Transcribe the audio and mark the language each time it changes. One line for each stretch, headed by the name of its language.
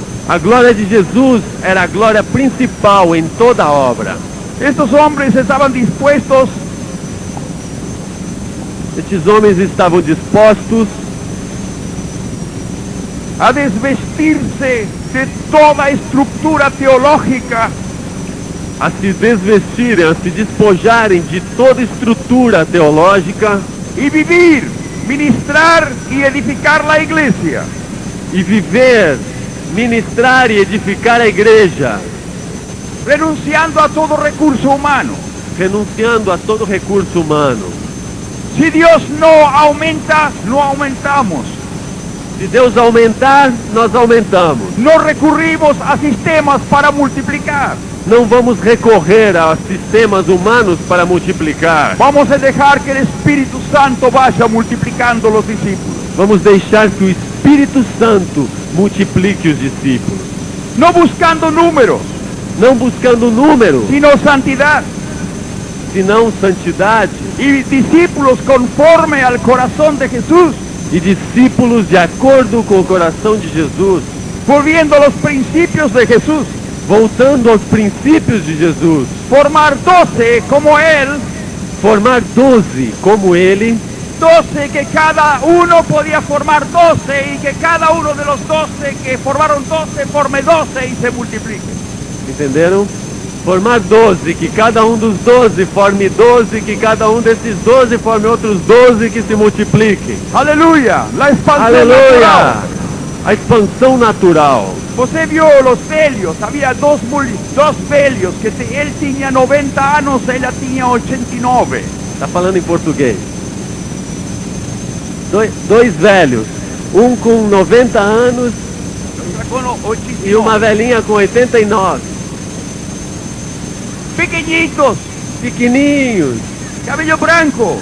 Portuguese: A glória de Jesus era a glória principal em toda a obra.
Spanish: Estos hombres estaban dispuestos
Portuguese: Estes homens estavam dispostos
Spanish: a desvestirse de toda estructura teológica
Portuguese: a se desvestirem, a se despojarem de toda estrutura teológica
Spanish: y vivir, ministrar y edificar la iglesia.
Portuguese: e viver, ministrar e edificar a igreja,
Spanish: Renunciando a todo recurso humano.
Portuguese: renunciando a todo recurso humano.
Spanish: Si Dios no aumenta, no aumentamos.
Portuguese: Se Deus aumentar, nós aumentamos.
Spanish: No recurrimos a sistemas para multiplicar.
Portuguese: Não vamos recorrer a sistemas humanos para multiplicar.
Spanish: Vamos a dejar que el Espíritu Santo vaya multiplicando los discípulos.
Portuguese: Vamos deixar que o Espírito Santo multiplique os discípulos.
Spanish: No buscando números,
Portuguese: Não buscando número,
Spanish: sino santidad.
Portuguese: senão santidade.
Spanish: Y discípulos conforme al corazón de Jesús,
Portuguese: E discípulos de acordo com o coração de Jesus.
Spanish: volviendo a los principios de Jesús.
Portuguese: Voltando aos princípios de Jesus.
Spanish: Formar 12 como Él,
Portuguese: Formar 12 como Ele.
Spanish: 12 que cada uno podía formar 12 y que cada uno de los 12 que formaron 12 forme 12 y se multiplique.
Portuguese: Entenderam? Formar 12, que cada um dos 12 forme 12, que cada um desses 12 forme outros 12 que se multipliquem.
Spanish: Aleluya, la expansión
Portuguese: Aleluia!
Spanish: natural.
Portuguese: A expansão natural. Você
Spanish: vio los velios, había dos velios, él tenía 90 años, ella tenía 89.
Portuguese: Está falando em português. Dois velhos, um com 90 anos
Spanish: Con
Portuguese: e uma velhinha com 89.
Spanish: pequeñitos,
Portuguese: Pequeninhos,
Spanish: cabello blanco,